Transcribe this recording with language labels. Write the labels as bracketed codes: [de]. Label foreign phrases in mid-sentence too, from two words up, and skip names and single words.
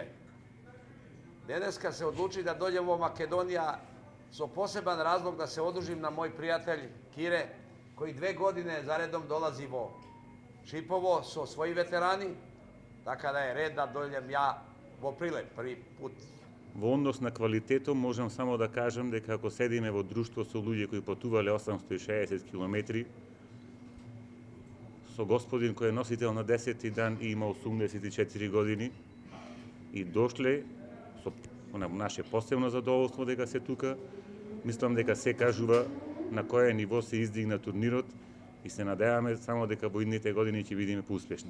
[sr] Daneska se odluči da dođemo u Makedonija so poseban razlog da se odužim na moj prijatelj Kire, koji 2 godine zaredom dolazi vo Šipovo so svoji veterani, tako da je red da dođem ja vo Prilep prvi put. [mk] Во однос на квалитетот можам само да кажам дека ако седиме во друштво со луѓе кои патувале 860 километри, со господин кој е носител на 10-ти дан и има 84 години, и дошле со наше посебно задоволство дека се тука, мислам дека се кажува на кое ниво се издигна турнирот и се надеваме само дека во идните години ќе бидеме поуспешни.